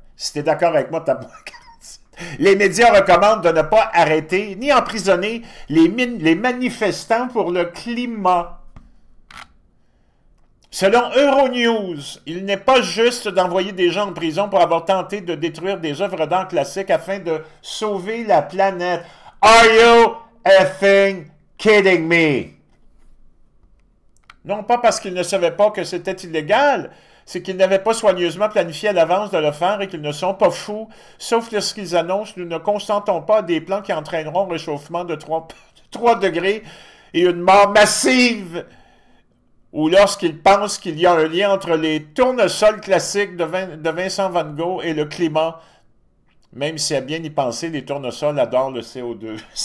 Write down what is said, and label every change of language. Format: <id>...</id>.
<fr>Si tu es d'accord avec moi, t'as pas. Les médias recommandent de ne pas arrêter ni emprisonner les manifestants pour le climat. Selon Euronews, il n'est pas juste d'envoyer des gens en prison pour avoir tenté de détruire des œuvres d'art classiques afin de sauver la planète.</fr> <en>Are you effing kidding me?</en> <fr>Non pas parce qu'ils ne savaient pas que c'était illégal, c'est qu'ils n'avaient pas soigneusement planifié à l'avance de le faire et qu'ils ne sont pas fous, sauf lorsqu'ils annoncent « Nous ne consentons pas à des plans qui entraîneront un réchauffement de 3 degrés et une mort massive » ou lorsqu'ils pensent qu'il y a un lien entre les tournesols classiques de Vincent Van Gogh et le climat, même si à bien y penser, les tournesols adorent le CO2.</fr>